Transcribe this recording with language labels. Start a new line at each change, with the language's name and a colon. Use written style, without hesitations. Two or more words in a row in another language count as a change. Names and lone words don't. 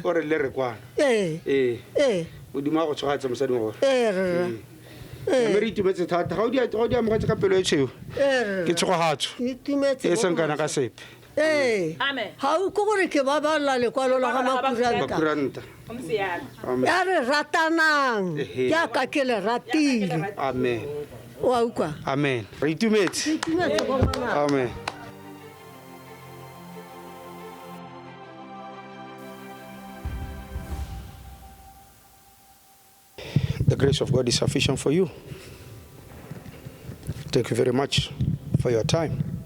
Tswana: gore le re kwana modimo a go tshogatsa mosadimogolo mme re itumetse thata ga o di amogetse ka pelo e tshweu ke tshogogatso e seng kana ka sepe ga o ko gore ke ba balla lekwalo la ga makuranta ya re ratanang jaaka ke le ratile amen wa ukwa amen re itumetse amen
English: The grace of God is sufficient for you. Thank you very much for your time.